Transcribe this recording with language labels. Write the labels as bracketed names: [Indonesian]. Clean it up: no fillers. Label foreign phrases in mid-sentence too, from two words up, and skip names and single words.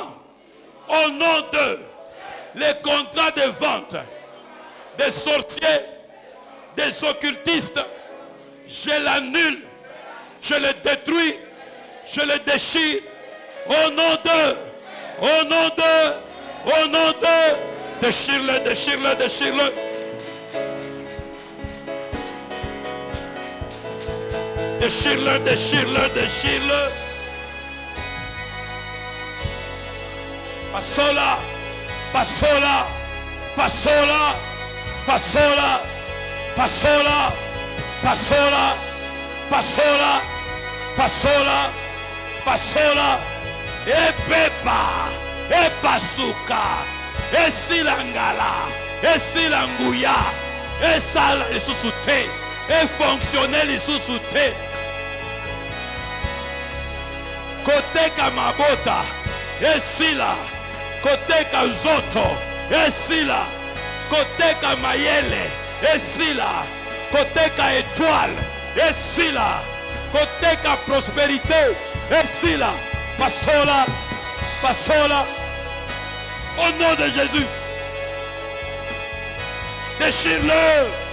[French] Au nom de les contrats de vente des sorciers, des occultistes, je l'annule, je le détruis, je le déchire. Au nom de, déchire-le, déchire-le, déchire-le. Déchire-le, déchire-le, déchire-le. Passola, passola, passola, passola, passola, passola, passola, passola, passola, et pepa, et pasuka, et silangala, et silanguya, et sala les sous-soutés, et fonctionner les sous-soutés. Côté Kamabota, et sila, côté Kazoto, et sila, côté Kamayele, et sila, côté Ka étoile, et sila, côté Ka prospérité, et sila, passola, passola, au nom de Jésus, déchire-le.